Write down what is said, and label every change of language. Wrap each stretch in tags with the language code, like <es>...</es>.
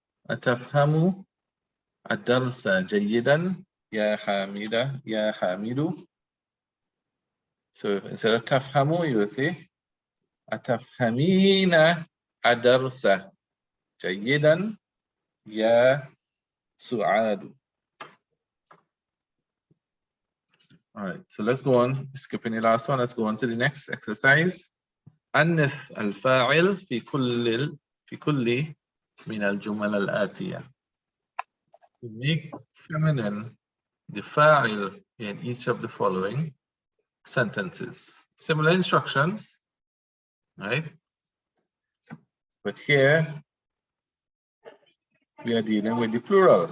<ar>أتفهم الدرس جيدا يا حامد</ar> <en>So instead of</en> <ar>تفهم,</ar> <en>you will say</en> <ar>أتفهمين الدرس جيدا يا سعاد.</ar> <en>All right, so let's go on. Skipping the last one, let's go on to the next exercise.</en> <ar>أنث الفاعل في كل من الجمل الآتية.</ar> <en>To make feminine the fa'il in each of the following sentences. Similar instructions, right? But here we are dealing with the plural.</en>